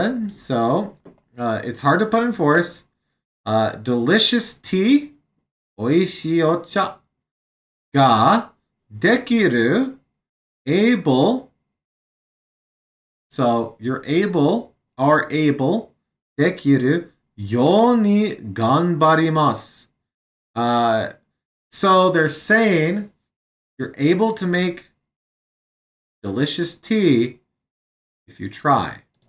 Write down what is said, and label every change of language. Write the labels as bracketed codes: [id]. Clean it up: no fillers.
[en] So, it's hard to put in force. Delicious tea, [ja] 美味しいお茶ができる [en] able. So, you're able, are able, できる [ja] ように頑張ります. [en] So they're saying you're able to make delicious tea if you try.